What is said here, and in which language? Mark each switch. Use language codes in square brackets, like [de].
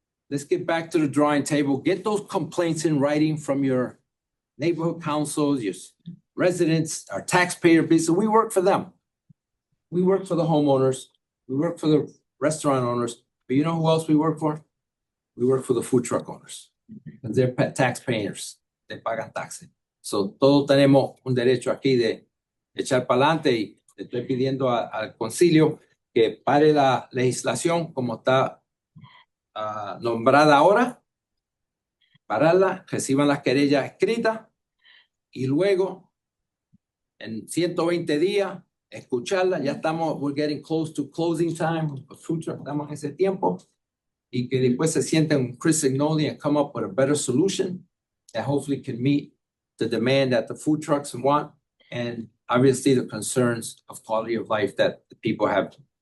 [en] Let's get back to the drawing table. Get those complaints in writing from your neighborhood councils, your residents, our taxpayer base. We work for them. We work for the homeowners. We work for the restaurant owners. But you know who else we work for? We work for the food truck owners. Because they're taxpayers. They pagan taxes. [es] So todos tenemos un derecho aquí de echar para adelante y le estoy pidiendo al concilio que pare la legislación como está nombrada ahora, pararla, reciban las querellas escritas y luego en 120 días escucharla. Ya estamos, [en] we're getting close to closing time, [es] estamos en ese tiempo, y que después se sienten [en] Chris Signoli and come up with a better solution that hopefully can meet the demand that the food trucks want and obviously the concerns of quality of life that the people have.